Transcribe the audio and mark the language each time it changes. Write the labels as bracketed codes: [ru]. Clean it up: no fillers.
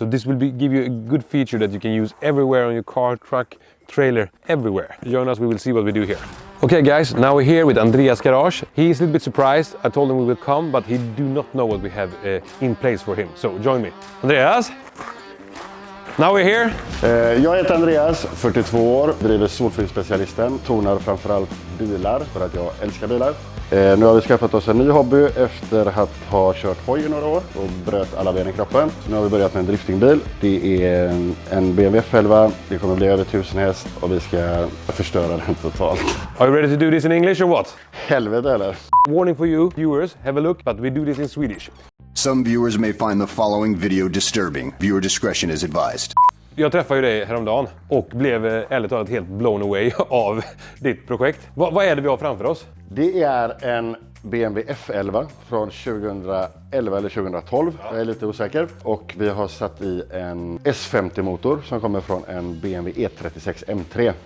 [en] So this will give you a good feature that you can use everywhere on your car, truck, trailer, everywhere. Join us, we will see what we do here. Okay guys, now we're here with Andreas Garage. He is a little bit surprised. I told him we will come, but he do not know what we have in place for him. So join me. Andreas? Now we're here. [sv] Jag heter Andreas, 42 år, driver Solfilmspecialisten, tonar framförallt bilar för att jag älskar bilar. Nu har vi skaffat oss en ny hobby efter att ha kört hoj i några år och bröt alla ben i kroppen. Så nu har vi börjat med en driftingbil. Det är en BMW F11, det kommer bli över 1000 häst och vi ska förstöra den totalt. [en] Are you ready to do this in English or what? [sv] Helvete eller? [en] Warning for you, viewers, have a look, but we do this in Swedish. Some viewers may find the following video disturbing. Viewer discretion is advised. [sv] Jag träffade ju dig häromdagen och blev ärligt talat helt [en] blown away [sv] av ditt projekt. Vad är det vi har framför oss? Det är en BMW F11 från 2011 eller 2012, jag är lite osäker. Och vi har satt i en S50-motor som kommer från en BMW E36 M3.